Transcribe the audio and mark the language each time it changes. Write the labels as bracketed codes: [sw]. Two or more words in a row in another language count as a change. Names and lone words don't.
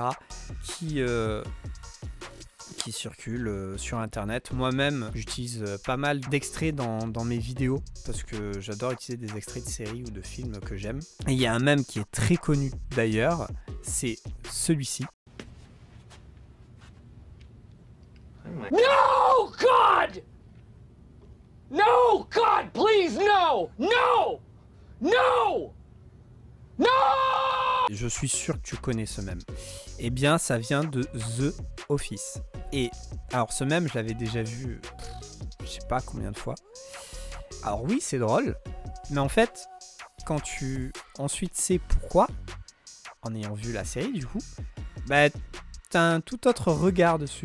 [fr] qui circulent sur internet. Moi-même, j'utilise pas mal d'extraits dans mes vidéos parce que j'adore utiliser des extraits de séries ou de films que j'aime. Et il y a un mème qui est très connu d'ailleurs, c'est celui-ci. [en] No! God! No! God, please, no! No! No! No! [fr] Je suis sûr que tu connais ce mème. Eh bien, ça vient de The Office. Et alors, ce mème, je l'avais déjà vu, je sais pas combien de fois. Alors oui, c'est drôle, mais en fait, quand tu ensuite sais pourquoi, en ayant vu la série du coup, t'as un tout autre regard dessus.